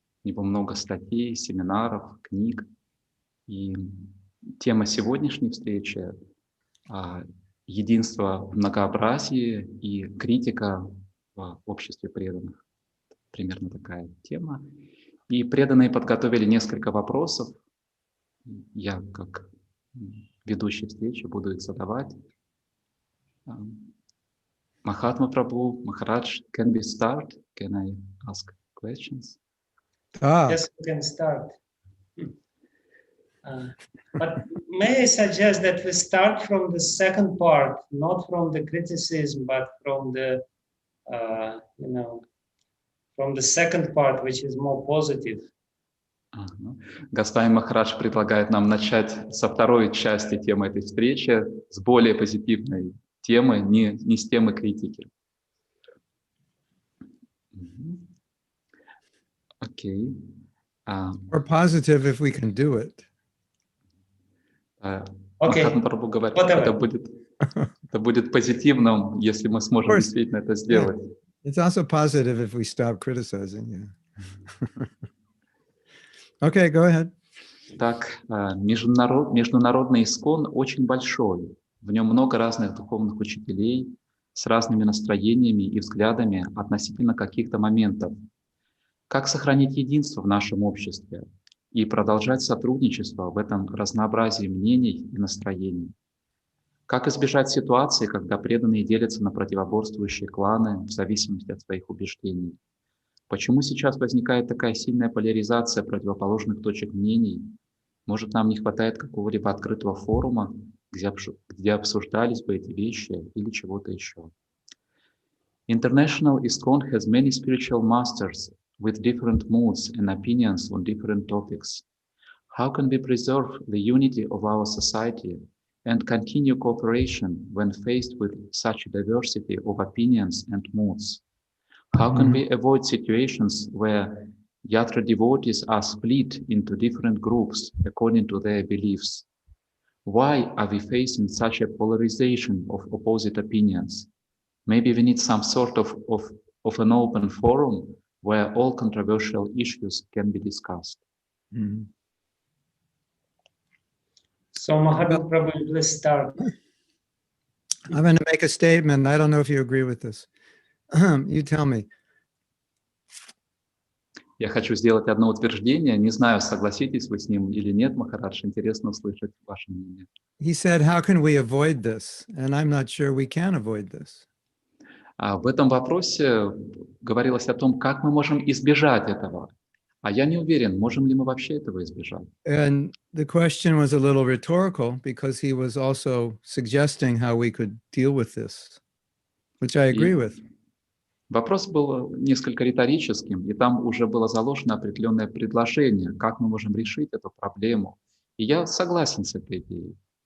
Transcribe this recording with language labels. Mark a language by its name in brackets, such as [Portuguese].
[Russian] У него много статей, семинаров, книг. И тема сегодняшней встречи — единство в многообразии и критика в обществе преданных. Примерно такая тема. И преданные подготовили несколько вопросов. Я, как ведущий встречи, буду их задавать. [English] Mahatma Prabhu, Maharaj, can we start? Can I ask questions? Yes, we can start. But may I suggest that we start from the second part, not from the criticism, but from the, from the second part, which is more positive. [Russian] Госвами Махарадж предлагает нам начать со второй части темы этой встречи, с более позитивной темы, не с темы критики. Окей. [English] Or positive if we can do it. [Russian] Махатма Прабху говорит, это будет позитивным, если мы сможем действительно это сделать. [English] It's also positive if we stop criticizing you. Okay, go ahead. [Russian] Так, международный искон очень большой. В нем много разных духовных учителей с разными настроениями и взглядами относительно каких-то моментов. Как сохранить единство в нашем обществе и продолжать сотрудничество в этом разнообразии мнений и настроений? Как избежать ситуации, когда преданные делятся на противоборствующие кланы в зависимости от своих убеждений? Почему сейчас возникает такая сильная поляризация противоположных точек мнений? Может, нам не хватает какого-либо открытого форума, где обсуждались бы эти вещи или чего-то еще? [English] International ISKCON has many spiritual masters with different moods and opinions on different topics. How can we preserve the unity of our society and continue cooperation when faced with such a diversity of opinions and moods? How can we avoid situations where Yatra devotees are split into different groups according to their beliefs? Why are we facing such a polarization of opposite opinions? Maybe we need some sort of an open forum where all controversial issues can be discussed. So Mahatma Prabhu, please start. I'm going to make a statement. I don't know if you agree with this. You tell me. [Russian] Я хочу сделать одно утверждение. Не знаю, согласитесь вы с ним или нет, Махарадж. Интересно услышать ваше мнение. [English] He said, how can we avoid this? And I'm not sure we can avoid this. [Russian] В этом вопросе говорилось о том, как мы можем избежать этого. А я не уверен, можем ли мы вообще этого избежать. [English] And the question was a little rhetorical because he was also suggesting how we could deal with this, which I agree with. [Russian] Вопрос был несколько риторическим, и там уже было заложено определенное предложение, как мы можем решить эту проблему. И я согласен с этой идеей.